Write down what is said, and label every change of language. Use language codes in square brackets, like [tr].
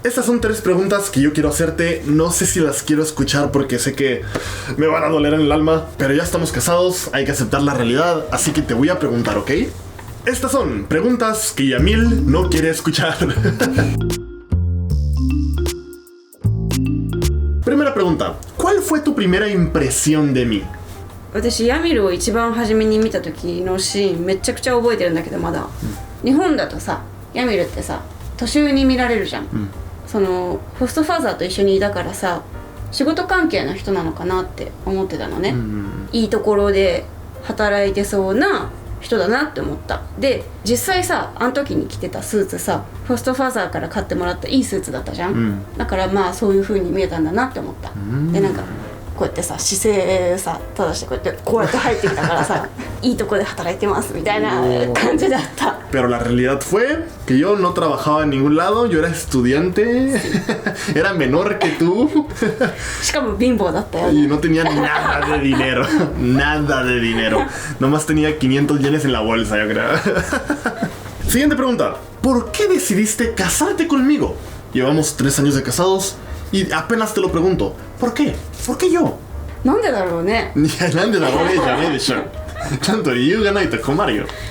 [es] Estas son 3 preguntas que yo quiero hacerte. No sé si las quiero escuchar porque sé que me van a doler en el alma, pero ya estamos casados, hay que aceptar la realidad, así que te voy a preguntar, ¿ok? Estas son preguntas que Yamil no quiere escuchar. Primera pregunta, ¿cuál fue tu primera impresión de mí? [ja] 私ヤミルを一番初めに見た時のシーンめちゃくちゃ覚えてるんだけどまだ、日本だとさヤミルってさ年上に見られるじゃん、そのホストファーザーと一緒にいたからさ仕事関係の人なのかなって思ってたのね、いいところで働いてそうな人だなって思った。で実際さあの時に着てたスーツさホストファーザーから買ってもらったいいスーツだったじゃん、だからまあそういう風に見えたんだなって思った、でなんかこうやってさ姿勢さ正してこうやって入ってきたからさいいとこで働いてますみたいな感じだった。 [es] Pero la realidad fue que yo no trabajaba en ningún lado, yo era estudiante, era menor que tú [ja] しかも貧乏だったよ [es] y no tenía nada de dinero, nada de dinero. Nomás tenía 500 yenes en la bolsa, yo creo. Siguiente pregunta. ¿Por qué decidiste casarte conmigo? Llevamos 3 años de casados y apenas te lo pregunto. ¿Por qué? ¿Por qué yo? [ja] なんでだろうね。いや、なんでだろうねじゃねえでしょ。ちゃんと理由がないと困るよ。